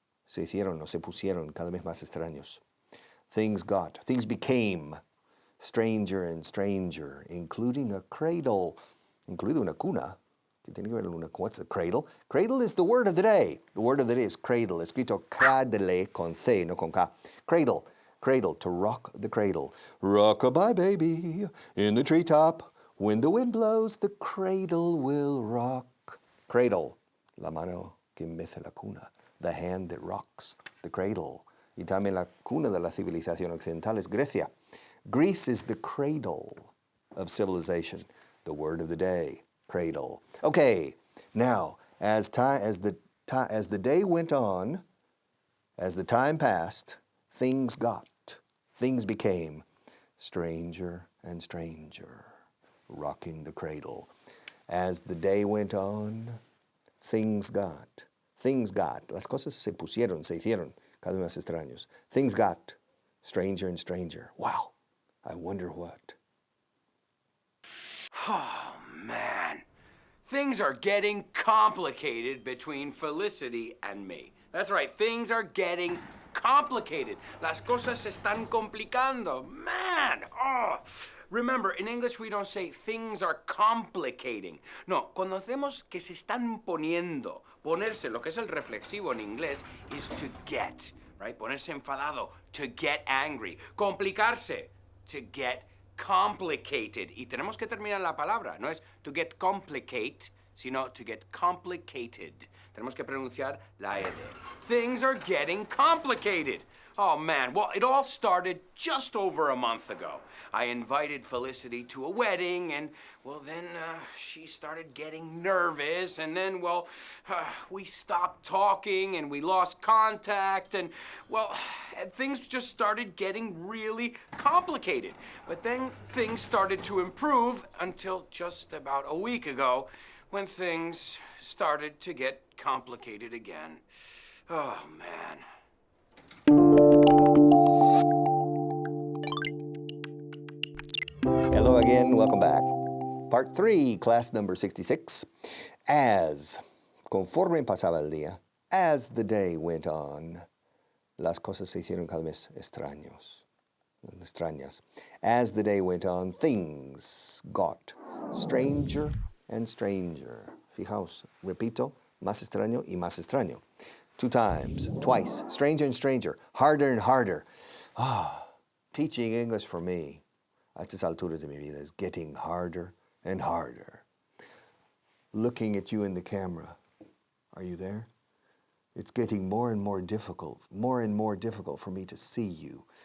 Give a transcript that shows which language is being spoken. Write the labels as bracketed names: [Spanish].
[Spanish] Se hicieron o se pusieron cada vez más extraños. [English] Things got. Things became stranger and stranger, including a cradle. [Spanish] Incluido una cuna. ¿Qué tiene que ver una? [English] What's a cradle? Cradle is the word of the day. The word of the day is cradle. [Spanish] Escrito cradle con C, no con K. [English] Cradle. Cradle, to rock the cradle. Rock-a-bye, baby, in the treetop. When the wind blows, the cradle will rock. Cradle, [Spanish] la mano que mece la cuna. [English] The hand that rocks the cradle. [Spanish] Y también la cuna de la civilización occidental es Grecia. [English] Greece is the cradle of civilization. The word of the day, cradle. Okay, now, as the day went on, as the time passed, things got, things became stranger and stranger, rocking the cradle. As the day went on, things got, [Spanish] las cosas se pusieron, se hicieron, cada vez más extraños. [English] Things got stranger and stranger. Wow, I wonder what. Oh, man. Things are getting complicated between Felicity and me. That's right, things are getting complicated. [Spanish] Las cosas se están complicando. [English] Man, oh. Remember, in English we don't say things are complicating. [Spanish] No, cuando hacemos que se están poniendo, ponerse, lo que es el reflexivo en inglés, [English] is to get, right? [Spanish] Ponerse enfadado, [English] to get angry. [Spanish] Complicarse, [English] to get complicated. [Spanish] Y tenemos que terminar la palabra. No es to get complicate, sino to get complicated. Tenemos que pronunciar la L. [English] Things are getting complicated. Oh, man. Well, it all started just over a month ago. I invited Felicity to a wedding, and, well, then she started getting nervous, and then, well, we stopped talking, and we lost contact, and, well, things just started getting really complicated. But then things started to improve until just about a week ago, when things started to get complicated again. Oh, man. Hello again, welcome back. Part 3, class number 66. [Spanish] As, conforme pasaba el día, [English] as the day went on, [Spanish] las cosas se hicieron cada vez extrañas. [English] As the day went on, things got stranger and stranger. [Spanish] Fijaos, repito, más extraño y más extraño. [English] 2 times, twice, stranger and stranger, harder and harder. Teaching English for me, [Spanish] a estas alturas de mi vida, [English] is getting harder and harder. Looking at you in the camera, are you there? It's getting more and more difficult for me to see you.